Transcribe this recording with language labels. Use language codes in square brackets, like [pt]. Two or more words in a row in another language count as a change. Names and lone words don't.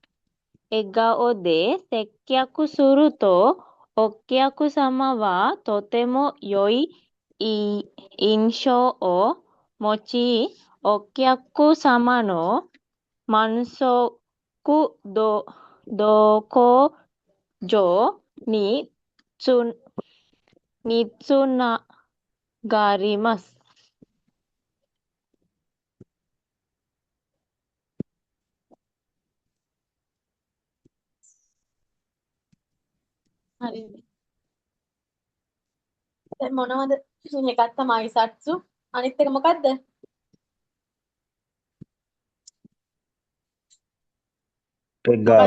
[ja] 笑顔で接客すると、お客様はとても良い印象を持ち、お客様の満足度上につながります。 [si] හරි. දැන් මොනවද? එකක් තමයි අයිසත්සු. අනිත් එක මොකද්ද? මොකද්ද